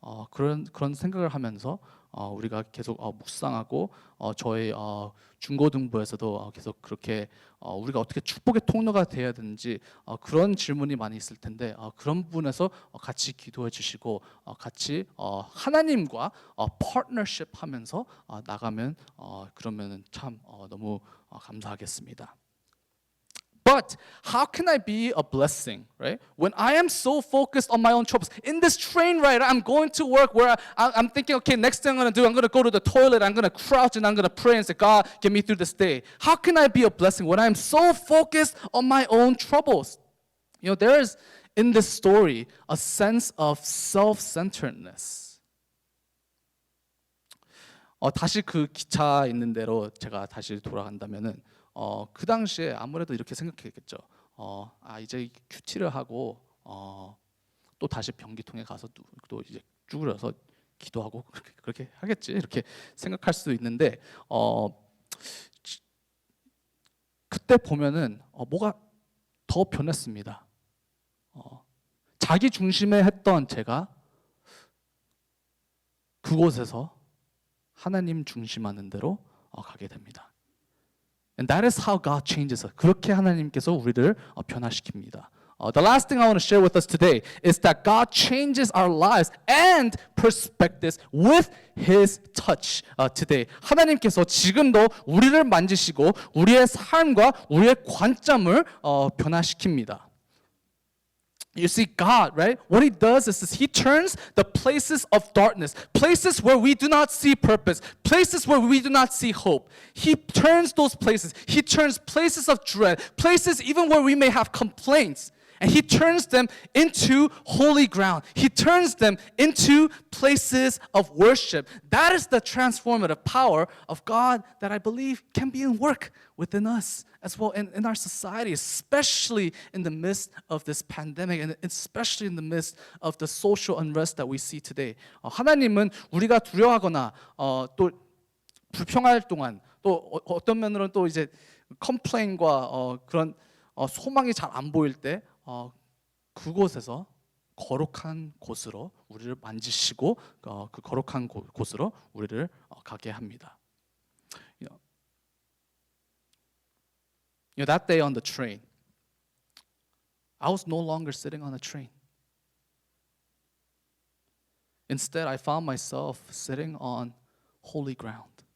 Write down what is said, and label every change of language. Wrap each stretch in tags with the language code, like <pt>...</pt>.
<ko>그런 생각을 하면서 우리가 계속 묵상하고 저희 중고등부에서도 계속 그렇게 우리가 어떻게 축복의 통로가 되어야 되는지 그런 질문이 많이 있을 텐데 그런 부분에서 같이 기도해 주시고 같이 하나님과 파트너십 하면서 나가면 그러면 참 너무 감사하겠습니다.</ko> <en>But how can I be a blessing, right? When I am so focused on my own troubles. In this train ride, I'm going to work where I'm thinking, okay, next thing I'm going to do, I'm going to go to the toilet, I'm going to crouch, and I'm going to pray and say, God, get me through this day. How can I be a blessing when I'm so focused on my own troubles? There is in this story a sense of self-centeredness.</en> <ko>다시 그 기차 있는 대로 제가 다시 돌아간다면은 그 당시에 아무래도 이렇게 생각했겠죠. 이제 큐티를 하고 또 다시 변기통에 가서 또 이제 쭈그려서 기도하고 그렇게 하겠지 이렇게 생각할 수도 있는데 그때 보면은 뭐가 더 변했습니다. 자기 중심에 했던 제가 그곳에서 하나님 중심하는 대로 가게 됩니다.</ko> <en>And that is how God changes us.</en> <ko>그렇게 하나님께서 우리를 변화시킵니다.</ko> <en>The last thing I want to share with us today is that God changes our lives and perspectives with His touch today.</en> <ko>하나님께서 지금도 우리를 만지시고 우리의 삶과 우리의 관점을 변화시킵니다.</ko> <en>You see, God, right? What He does is He turns the places of darkness, places where we do not see purpose, places where we do not see hope. He turns those places. He turns places of dread, places even where we may have complaints, and He turns them into holy ground. He turns them into places of worship. That is the transformative power of God that I believe can be in work within us as well in our society, especially in the midst of this pandemic and especially in the midst of the social unrest that we see today.</en> <ko>하나님은 우리가 두려워하거나 또 불평할 동안 또 어떤 면으로는 또 이제 컴플레인과 그런 소망이 잘 안 보일 때 그곳에서 거룩한 곳으로 우리를 만지시고 그 거룩한 곳으로 우리를 가게 합니다.</ko> <en>That day on the train, I was no longer sitting on a train. Instead, I found myself sitting on holy ground.</en>